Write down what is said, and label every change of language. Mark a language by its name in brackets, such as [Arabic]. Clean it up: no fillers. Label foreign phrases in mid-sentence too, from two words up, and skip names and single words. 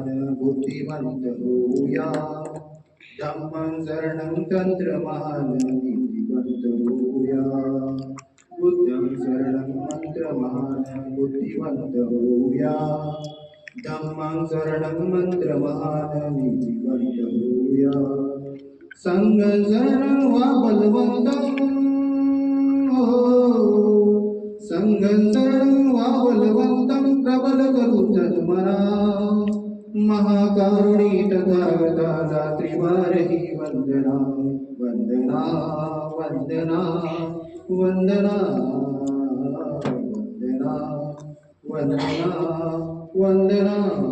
[Marathi] बुद्धिमंत होऊया [Pali] धम्मं शरणं [Marathi] तंत्रमहान नीतिवंत होऊया [Pali] बुद्धं शरणं [Marathi] मंत्रमहान बुद्धिमंत होऊया [Pali] धम्मं शरणं [Marathi] मंत्रमहान नीतिवंत होऊया [Pali] संघं शरणं [Marathi] वा बलवंतं [Pali] संघं शरणं [Marathi] वा बलवंतं प्रबल करू तन्मना महाकारुणी तथागता त्रिवारही वंदना वंदना वंदना वंदना वंदना वंदना वंदना